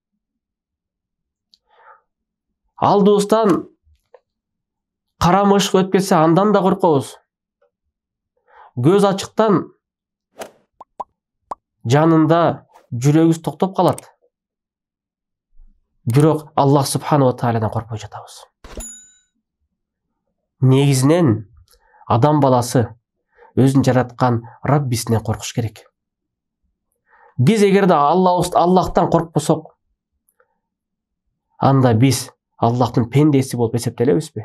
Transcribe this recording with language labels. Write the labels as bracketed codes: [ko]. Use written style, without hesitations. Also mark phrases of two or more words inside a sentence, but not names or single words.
[ky] Алдыбыздан кара мышык өтүп кетсе, андан да коркобуз. Көз ачыктан жанында жүрөгүбүз токтоп калат. Бирок Аллах [ar] سبحانه وتعالى [ky] коркпой жатабыз. Негизинен адам баласы өзүн жараткан Раббисинен коркуш керек. Биз эгерде Аллахтан коркпосок, анда биз Аллахтын пендеси болуп эсептелебизби?